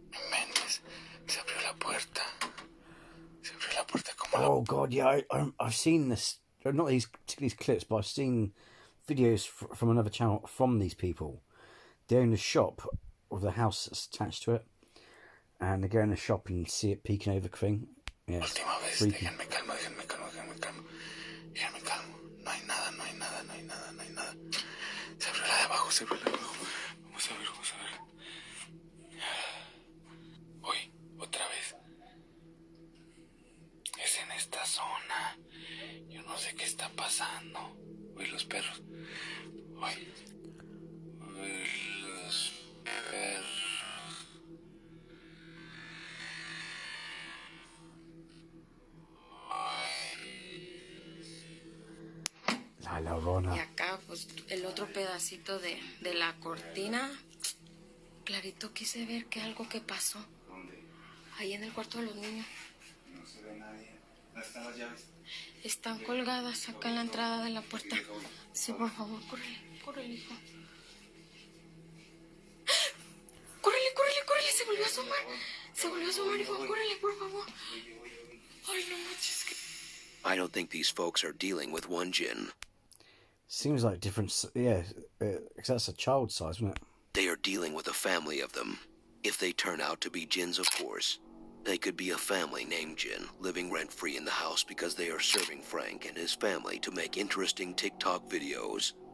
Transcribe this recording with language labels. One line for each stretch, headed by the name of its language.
Spanish: Méndez, se abrió la puerta. Se abrió la puerta como...
English: Oh God, yeah, I've seen this. Not these clips, but I've seen videos from another channel from these people. They own a shop with a house that's attached to it, and they go in the shop and you see it peeking over the thing. Yeah, it's
Spanish: Última vez,
English: freaky.
Spanish: déjenme calmo, déjenme calmo, déjenme calmo. Déjenme calmo. No hay nada, no hay nada, no hay nada, no hay nada. Se abrió la de abajo, se abrió la de abajo. Vamos a ver, vamos a ver. Uy, otra vez. Es en esta zona. Yo no sé qué está pasando. Uy, los perros. Uy. Uy, los perros. La Llorona. Y acá, pues, el otro pedacito de la cortina. Clarito quise ver que algo que pasó. ¿Dónde? Ahí en el cuarto de los niños. No se ve nadie. ¿Dónde están las llaves? Están colgadas acá en la entrada de la puerta. Sí, por favor, córrele, córrele, hijo. Córrele, córrele, córrele, se volvió a asomar. Se volvió a asomar, hijo, córrele, por favor. Ay, no manches.
English: I don't think these folks are dealing with one jinn. Seems like different. Yeah, because that's a child size, isn't it? They are dealing with a family of them. If they turn out to be jinns, of course. They could be a family named Jin, living rent-free in the house because they are serving Frank and his family to make interesting TikTok videos.